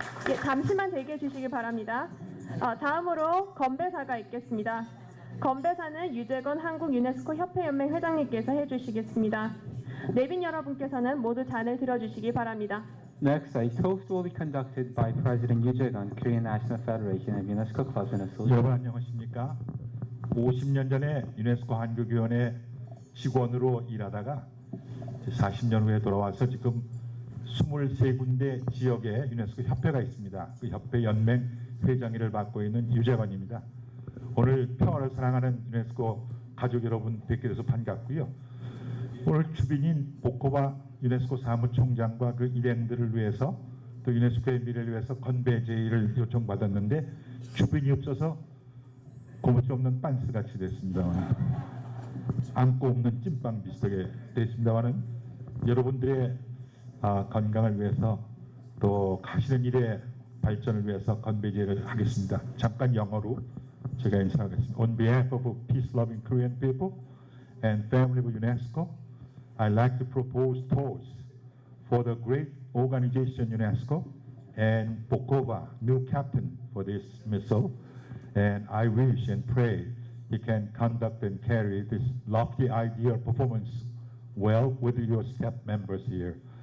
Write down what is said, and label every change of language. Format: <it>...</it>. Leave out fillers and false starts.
<ko>예, 잠시만 대기해 주시기 바랍니다. 다음으로 건배사가 있겠습니다. 건배사는 유재건 한국 유네스코 협회연맹 회장님께서 해주시겠습니다. 내빈 여러분께서는 모두 잔을 들어주시기 바랍니다.</ko> <en>Next, a toast will be conducted by President Yoo Jae-gun, Korean National Federation of UNESCO Clubs and Associations.</en> <ko>여러분 안녕하십니까? 50년 전에 유네스코 한국위원회 직원으로 일하다가 40년 후에 돌아와서 지금 23군데 지역에 유네스코 협회가 있습니다. 그 협회 연맹 회장일을 맡고 있는 유재건입니다. 오늘 평화를 사랑하는 유네스코 가족 여러분 뵙게 돼서 반갑고요. 오늘 주빈인 보코바 유네스코 사무총장과 그 일행들을 위해서 또 유네스코의 미래를 위해서 건배 제의를 요청받았는데 주빈이 없어서 고무줄 없는 빤스 같이 됐습니다. 안고 없는 찐빵 비슷하게 됐습니다만은 여러분들의 건강을 위해서 또 가시는 일의 발전을 위해서 건배 제의를 하겠습니다. 잠깐 영어로 제가 인사하겠습니다.</ko> <en>On behalf of peace-loving Korean people and family of UNESCO, I'd like to propose toast for the great organization UNESCO and Bokova, new captain for this missile. And I wish and pray he can conduct and carry this lofty ideal performance well with your staff members here.</en>